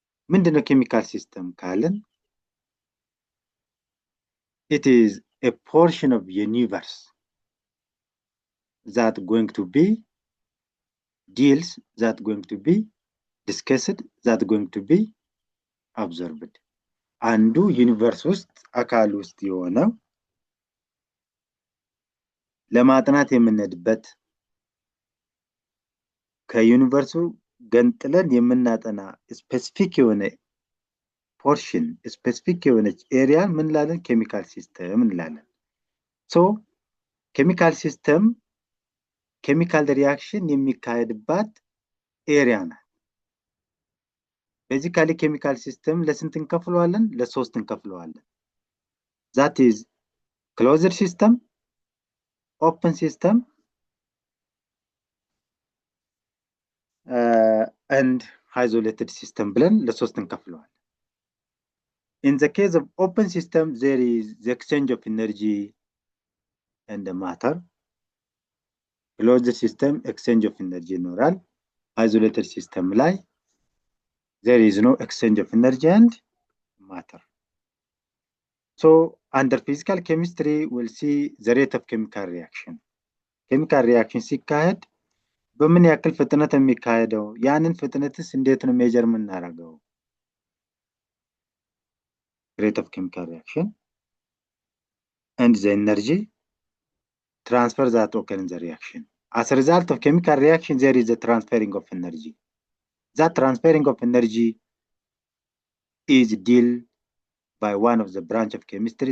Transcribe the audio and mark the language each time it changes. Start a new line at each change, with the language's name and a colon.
Amharic: ምንድነው chemical system ካለን?
English: It is a portion of the universe that going to be deals, that going to be discussed, that going to be observed.
Amharic: አንዱ ዩኒቨርስ ውስጥ አካል ውስጥ የሆነው ለማጥናት የምንሄድበት ከዩኒቨርሱ ገንጥለን የምናጠና ስፔሲፊክ የሆነ ፖርሽን ስፔሲፊክ የሆነ ኤሪያ ምን ላለን ኬሚካል ሲስተም እንላለን። ሶ ኬሚካል ሲስተም ኬሚካል ሪአክሽን የሚካሄድባት ኤሪያ ናት። ቤዚካሊ ኬሚካል ሲስተም ለስንት እንከፍለዋለን? ለሶስት እንከፍለዋለን።
English: that is closed system, open system, and isolated system
Amharic: ብለን ለሶስት እንከፍለዋለን።
English: In the case of open system, there is the exchange of energy and the matter. Closed system, exchange of energy
Amharic: ይኖራል።
English: Isolated system ላይ there is no exchange of energy and matter. So under physical chemistry, we'll see the rate of chemical reaction.
Amharic: Chemical reaction ሲካሄድ በምን ያክል ፍጥነት የሚካሄደው? ያንን ፍጥነትስ እንዴት ነው ሜጀር የምናደርገው?
English: Rate of chemical reaction and the energy transfer that occur in the reaction. As a result of chemical reaction, there is a transferring of energy. That transferring of energy is dealt by one of the branch of chemistry.